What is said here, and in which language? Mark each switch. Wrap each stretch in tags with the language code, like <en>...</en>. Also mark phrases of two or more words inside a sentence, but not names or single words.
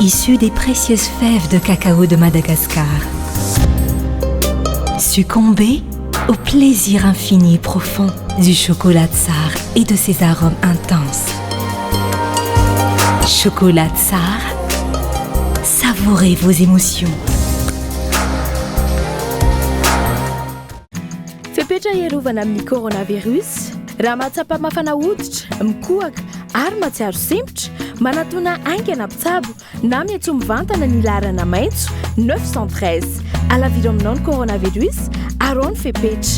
<fr>issu des précieuses fèves de cacao de Madagascar. Succombez au plaisir infini et profond du chocolat tsar et de ses arômes intenses. Chocolat tsar, savourez vos émotions.</fr> <mg>Fepetra iarovana amin'ny coronavirus raha mahatsapa mafana hoditra, mikohaka ary matsiaro sempotra, manatona aingana mpitsabo na miantso mivantana ny larana maitso 913 alavido aminao ny coronavirus arao ny fepetra.</mg>